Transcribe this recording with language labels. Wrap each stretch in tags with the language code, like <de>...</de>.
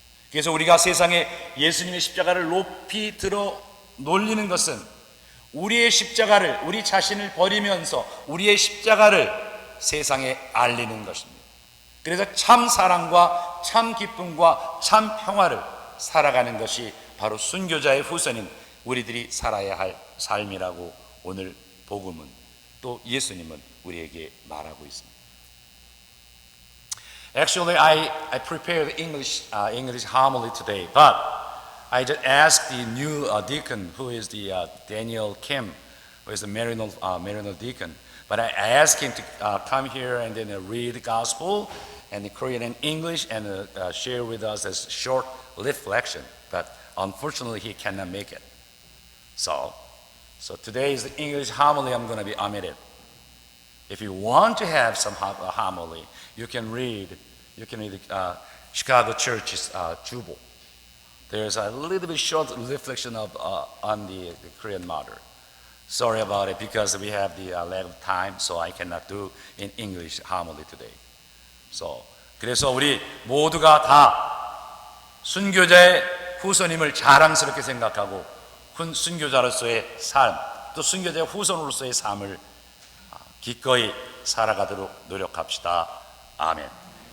<ko>그래서 우리가 세상에 예수님의 십자가를 높이 들어 놀리는 것은 우리의 십자가를, 우리 자신을 버리면서 우리의 십자가를 세상에 알리는 것입니다. 그래서 참 사랑과 참 기쁨과 참 평화를 살아가는 것이 바로 순교자의 후손인 우리들이 살아야 할 삶이라고 오늘 복음은, 또 예수님은 우리에게 말하고 있습니다.</ko> <en>Actually, I prepared English homily today, but I just asked the new deacon, who is the Daniel Kim, who is the Marino deacon. But I asked him to come here and then read the gospel and the Korean and English and share with us a short reflection. But unfortunately, he cannot make it. So today is the English homily I'm going to be omitted. If you want to have some homily, you can read Chicago Church's Jubo. There's a little bit short reflection on the Korean martyr. Sorry about it because we have the lack of time, so I cannot do in English homily today.</en> <ko>그래서 우리 모두가 다 순교자의 후손임을 자랑스럽게 생각하고 순교자로서의 삶, 또 순교자의 후손으로서의 삶을 기꺼이 살아가도록 노력합시다. 아멘.</ko>